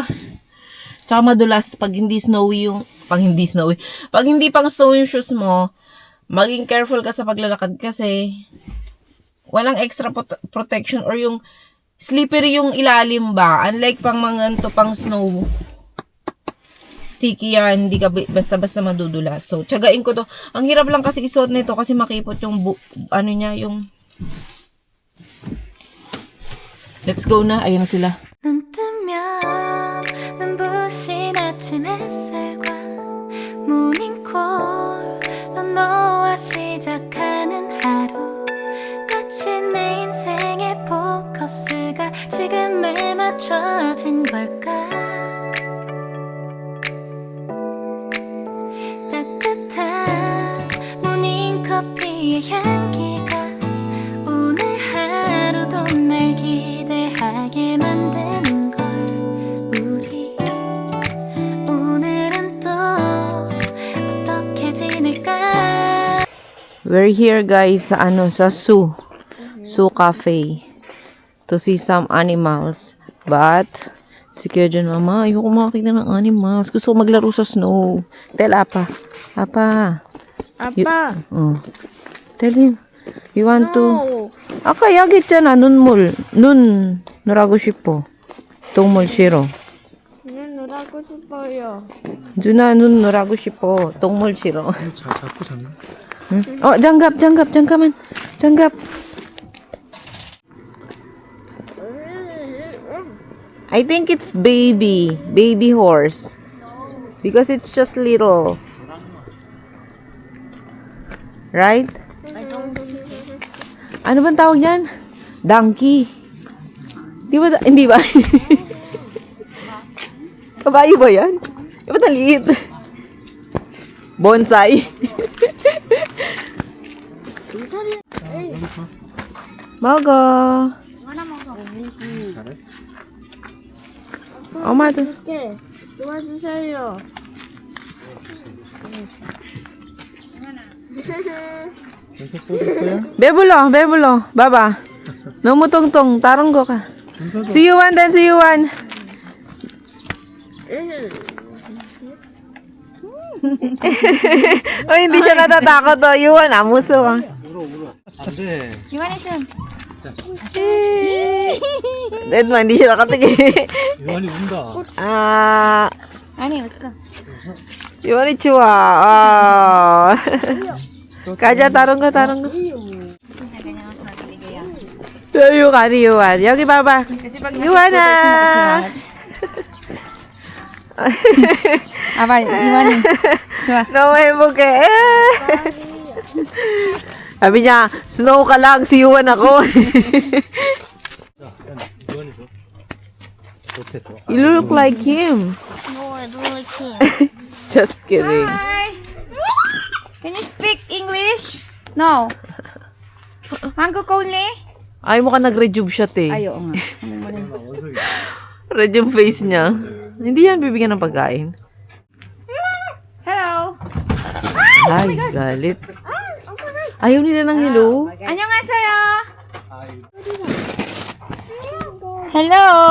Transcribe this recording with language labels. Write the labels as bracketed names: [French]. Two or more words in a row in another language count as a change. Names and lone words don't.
[Filipino] Tsaka madulas pag hindi pang snow yung shoes mo, maging careful ka sa paglalakad kasi walang [English] extra protection [Filipino] or yung slippery yung ilalim ba. Unlike pang snow, sticky yan, hindi ka basta-basta madudulas. So, tsagain ko to. Ang hirap lang kasi isuot nito kasi makipot yung [English] Let's go [Filipino] na. Ayun na sila. [Korean] 눈 뜨면 눈부신 아침 햇살과 모닝콜로 너와 시작하는 하루 마치 내 인생의 포커스가 지금에 맞춰진 걸까 따뜻한 모닝커피의 향기가 오늘 하루도 날 기대하게 만드는 걸 우리 오늘은 또 어떻게 지낼까. [English] We're here guys sa Zoo Cafe to see some animals. [Filipino] But Si Kuya John, Mama, ayoko makakita ng animals. Gusto ko maglaro sa snow. [English] Tell Apa. Apa. Oh. Tell him. You want to? [Korean] Okay, yagi 있잖아. 눈 놀아고 싶어. 동물 싫어. 눈 놀아고 싶어요. 준아 눈 놀아고 싶어. 동물 싫어. 자꾸 잡나? 응? 잠깐만. [English] I think it's baby horse. Because it's just little. Right? [Filipino] Ano bang tawag yan? Donkey. Hindi ba? Kabayo ba yan? Ba't ang liit? [English] Bonsai. [Korean] 먹어. 엄마도. 도와주세요. 계속 꽂을 거야? 배불러. 봐봐. 너무 똥똥. 다른 거 가. [English] See you one. [Filipino] Hindi siya natatakot. Yuan, musuh. [Korean] 안 돼. 유한 있음. [Filipino] Deadman, hindi siya nakatingin. [Korean] 요한이 운다. 아니 웃어. Yuan, 좋아. 가자, 다른 거. [Filipino] Ganyan ako sa nagbibigay yan. Yuan. [Korean] 여기 봐봐. [Filipino] Kasi pag Yuana! [Korean] Aba, Yuhan 좋아. 너무 행복해. [Filipino] Sabi niya, snow ka lang, si Yuan ako. [Korean] 요한이 줘. 좋대, 좋아. [English] You look like him. No, I don't like him. Just kidding. Hi. Can you speak English? No. 한국 only? [Filipino] Ay mo ka nag-rejuve shot eh. Ay, oo nga. Rejuve face niya. Hindi yan bibigyan ng pagkain. [English] Hello. [Filipino] Ay, galit. Ayaw nila ng hello. [Korean] 안녕하세요. Hello.